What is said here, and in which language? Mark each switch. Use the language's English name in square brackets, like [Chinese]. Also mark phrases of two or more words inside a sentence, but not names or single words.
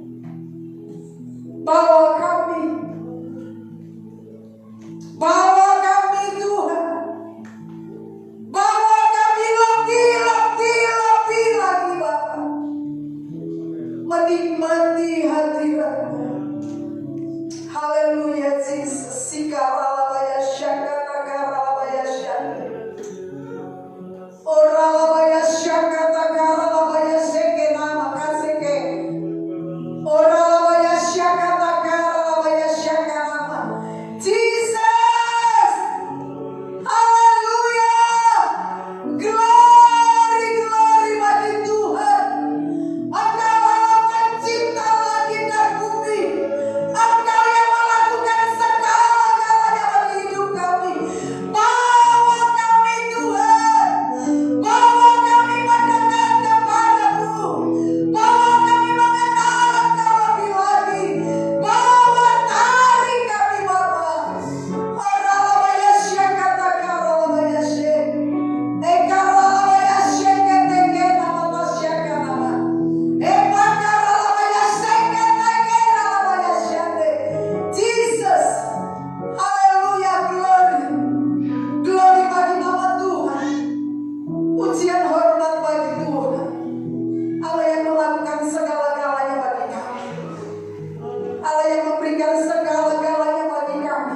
[Indonesian] Bawa kami Tuhan, bawa kami lebih lagi Bapa, menikmati hadirat-Mu. Haleluya Jesus. Sikaralabaya syakata karalabaya syakata, oralabaya syakata karalabaya sekena makaseke, oralabaya syakata karalabaya syakana. Jesus, haleluya, glory bagi Tuhan. Engkau Allah pencipta langit dan bumi, Engkau yang melakukan segala-galanya bagi hidup kami. Bawa kami Tuhan, bawa kami mendekat kepadamu, bawa kami mengenal Engkau lebih lagi, bawa tarik kami Bapa. Oralabaya syakata karalabaya syek, ekaralabaya syeketeke nama syakana, epakaralabaya seketeke nama syande. Jesus, haleluya, glory bagi nama Tuhan. Pujian hormat bagi Tuhan, Allah yang melakukan segala-galanya bagi kami, Allah yang memberikan segala-galanya bagi kami.